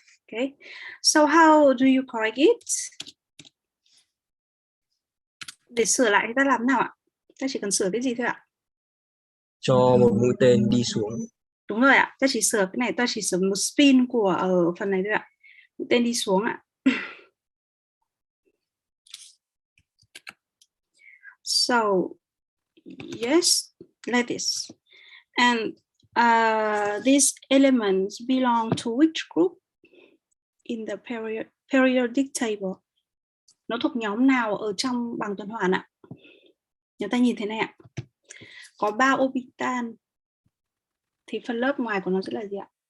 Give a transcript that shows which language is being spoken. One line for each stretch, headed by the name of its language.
English: Okay, so how do you correct it?
Vietnamese: Để sửa lại thì ta làm nào ạ? Ta chỉ cần sửa cái gì thôi ạ? Cho một mũi tên đi xuống. Đúng rồi ạ, ta chỉ sửa cái này, ta chỉ sửa một spin của ở phần này thôi ạ. Mũi tên đi xuống ạ.
English: So yes, like this. And these elements belong to which group in the periodic table?
Vietnamese: Nó thuộc nhóm nào ở trong bảng tuần hoàn ạ? Chúng ta nhìn thế này ạ. Có 3 orbital thì phân lớp ngoài của nó sẽ là gì ạ?